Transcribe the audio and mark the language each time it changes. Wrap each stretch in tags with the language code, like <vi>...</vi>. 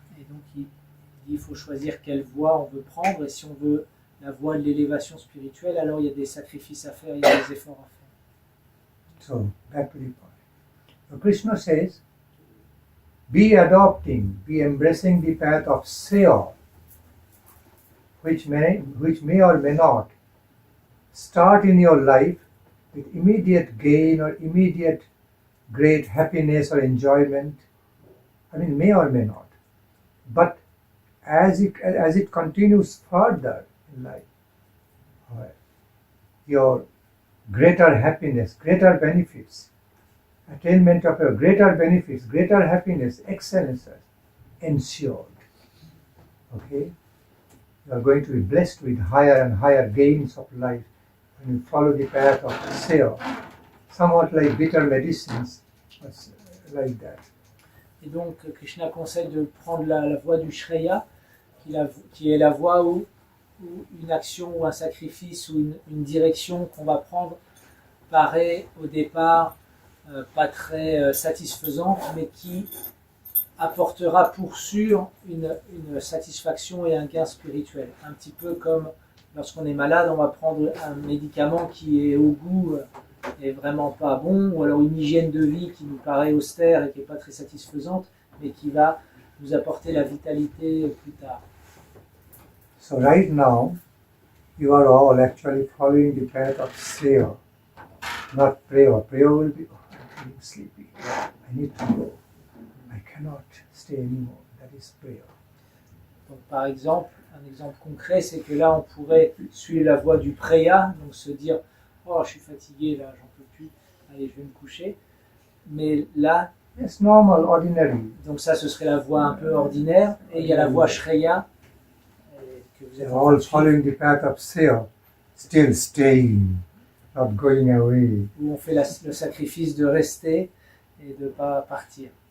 <fr>Et donc il faut choisir quelle voie on veut prendre, et si on veut la voie de l'élévation spirituelle, alors il y a des sacrifices à faire, il y a des efforts à faire.</fr> <en>So, back to the point. So Krishna says, be embracing the path of Seya, which may or may not start in your life with immediate gain or immediate great happiness or enjoyment. I mean, may or may not. But as it continues further in life, your greater happiness, greater benefits, attainment of your greater benefits, greater happiness, excellences ensured. Okay? You are going to be blessed with higher and higher gains of life when you follow the path of Seya, somewhat like bitter medicines, like that.</en> <fr>Et donc Krishna conseille de prendre la voie du Shreya, qui est la voie où une action ou un sacrifice ou une direction qu'on va prendre paraît au départ pas très satisfaisante, mais qui apportera pour sûr une satisfaction et un gain spirituel. Un petit peu comme lorsqu'on est malade, on va prendre un médicament qui est au goût est vraiment pas bon, ou alors une hygiène de vie qui nous paraît austère et qui n'est pas très satisfaisante, mais qui va nous apporter la vitalité plus tard.</fr> <en>So right now, you are all actually following the path of Seya, not Preya. Preya will be, I'm feeling sleepy, I need to go, I cannot stay anymore, that is Preya.</en> <fr>Donc par exemple, un exemple concret, c'est que là on pourrait suivre la voie du Preya, donc se dire oh je suis fatigué là, j'en peux plus, allez je vais me coucher. Mais là,</fr> <en>it's normal, ordinary.</en> <fr>Donc ça ce serait la voie un peu ordinaire, et il y a la voie Shreya que vous êtes</fr> <en>all following the path of Seya, still staying, not going away.</en> <fr>Où on fait le sacrifice de rester et de ne pas partir.</fr>